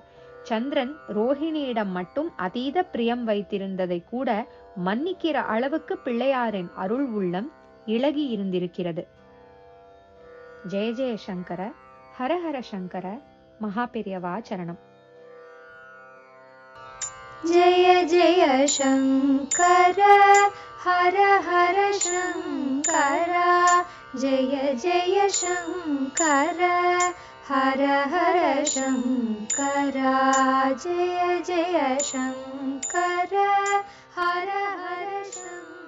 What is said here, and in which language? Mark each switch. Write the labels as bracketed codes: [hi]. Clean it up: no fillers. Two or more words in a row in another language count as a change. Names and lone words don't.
[ta] சந்திரன் ரோஹிணியிடம் மட்டும் அதீத பிரியம் வைத்திருந்ததை கூட மன்னிக்கிற அளவுக்கு பிள்ளையாரின் அருள் உள்ளம் இளகி இருந்திருக்கிறது. [sa] जय जय शङ्कर, हर हर शङ्कर, [ta] மகாபெரியவா சரணம். [sa] जय जय शंकर हर हर शंकर, जय जय शंकर हर हर शंकर, जय जय शंकर हर हर शंकर.